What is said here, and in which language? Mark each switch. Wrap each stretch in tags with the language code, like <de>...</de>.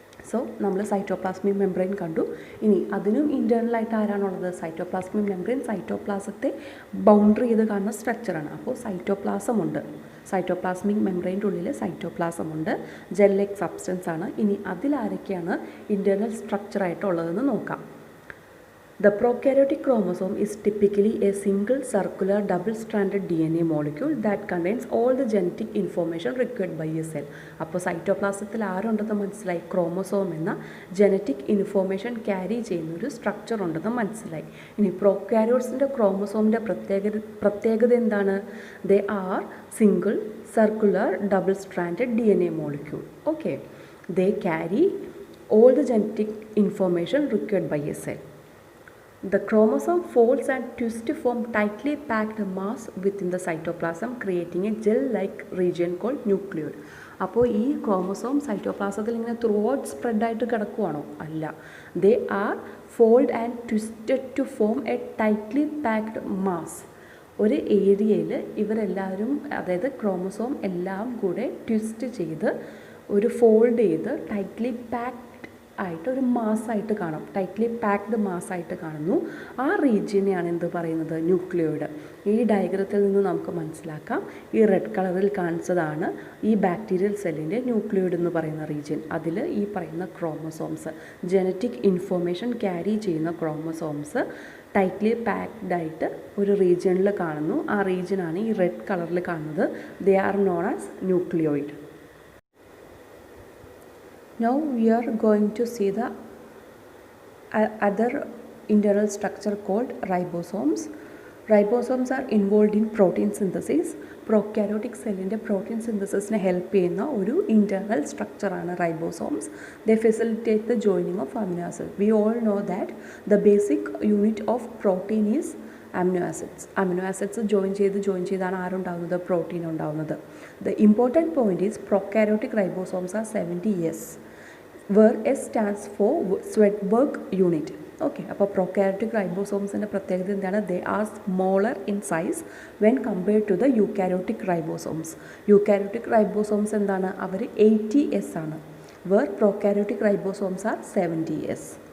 <ml>So നമ്മൾ cytoplasmic membrane കണ്ടു. ഇനി അതിനും ഇൻറ്റേർണലായിട്ട് ആരാണുള്ളത്? സൈറ്റോപ്ലാസ്മിക് മെംബ്രെയിൻ സൈറ്റോപ്ലാസത്തെ ബൗണ്ടറി ചെയ്ത് കാണുന്ന സ്ട്രക്ചറാണ്. അപ്പോൾ സൈറ്റോപ്ലാസമുണ്ട്, സൈറ്റോപ്ലാസ്മിക് മെംബ്രെയിൻ്റെ ഉള്ളിൽ സൈറ്റോപ്ലാസമുണ്ട്, ജെൽ ലൈക്ക് സബ്സ്റ്റൻസ് ആണ്. ഇനി അതിലാരൊക്കെയാണ് ഇൻറ്റേർണൽ സ്ട്രക്ചറായിട്ടുള്ളതെന്ന് നോക്കാം.</ml> <en>The prokaryotic chromosome is typically a single circular double-stranded DNA molecule that contains all the genetic information required by a cell.</en> <ml>അപ്പോൾ സൈറ്റോപ്ലാസത്തിൽ ആരുണ്ടെന്ന് മനസ്സിലായി? ക്രോമസോം എന്ന ജനറ്റിക് ഇൻഫോർമേഷൻ ക്യാരി ചെയ്യുന്നൊരു സ്ട്രക്ചർ ഉണ്ടെന്ന് മനസ്സിലായി. ഇനി പ്രോകാരിയോട്സിൻ്റെ ക്രോമസോമിൻ്റെ പ്രത്യേകത എന്താണ്?</ml> <en>They are single circular double stranded DNA molecule. Okay, they carry all the genetic information required by a cell. The chromosome folds and twists to form tightly packed mass within the cytoplasm, creating a gel-like region called nucleus.</en> <ml>അപ്പോൾ ഈ chromosome സൈറ്റോപ്ലാസത്തിൽ ഇങ്ങനെ through out സ്പ്രെഡായിട്ട് കിടക്കുവാണോ? അല്ല.</ml> <en>They are fold and twisted to form a tightly packed mass.</en> <ml>ഒരു ഏരിയയിൽ ഇവരെല്ലാവരും, അതായത് chromosome എല്ലാം കൂടെ ട്വിസ്റ്റ് ചെയ്ത് ഒരു ഫോൾഡ് ചെയ്ത് ടൈറ്റ്ലി പാക്ഡ് ആയിട്ട് ഒരു മാസ്സായിട്ട് കാണും, ടൈറ്റ്ലി പാക്ഡ് മാസ്സായിട്ട് കാണുന്നു. ആ റീജിയനെയാണ് എന്ത് പറയുന്നത്? ന്യൂക്ലിയോയിഡ്. ഈ ഡയഗ്രത്തിൽ നിന്ന് നമുക്ക് മനസ്സിലാക്കാം, ഈ റെഡ് കളറിൽ കാണിച്ചതാണ് ഈ ബാക്ടീരിയൽ സെല്ലിൻ്റെ ന്യൂക്ലിയോയിഡ് എന്ന് പറയുന്ന റീജിയൻ. അതിൽ ഈ പറയുന്ന ക്രോമസോംസ്, ജനറ്റിക് ഇൻഫോർമേഷൻ ക്യാരി ചെയ്യുന്ന ക്രോമസോംസ് ടൈറ്റ്ലി പാക്ഡ് ആയിട്ട് ഒരു റീജിയനിൽ കാണുന്നു. ആ റീജിയനാണ് ഈ റെഡ് കളറിൽ കാണുന്നത്.</ml> <en>They are known as nucleoid. Now we are going to see the other internal structure called ribosomes. Ribosomes are involved in protein synthesis.</en> <ml>Prokaryotic cellinde protein synthesisനെ help ചെയ്യുന്ന ഒരു internal സ്ട്രക്ചറാണ് ribosomes.</ml> <en>They facilitate the joining of amino acid. We all know that the basic unit of protein is amino acids.</en> <ml>Amino acids join ചെയ്താണ് ആരുണ്ടാകുന്നത്? Protein ഉണ്ടാകുന്നത്.</ml> <en>The important point is prokaryotic ribosomes are 70S, where S stands for Svedberg unit. Okay,</en> <ml>അപ്പോൾ prokaryotic ribosomes-ൻ്റെ പ്രത്യേകത എന്താണ്?</ml> <en>They are smaller in size when compared to the eukaryotic ribosomes. eukaryotic ribosomes</en> <ml>എന്താണ്? അവർ 80S ആണ്,</ml> <en>where prokaryotic ribosomes are 70S.</en>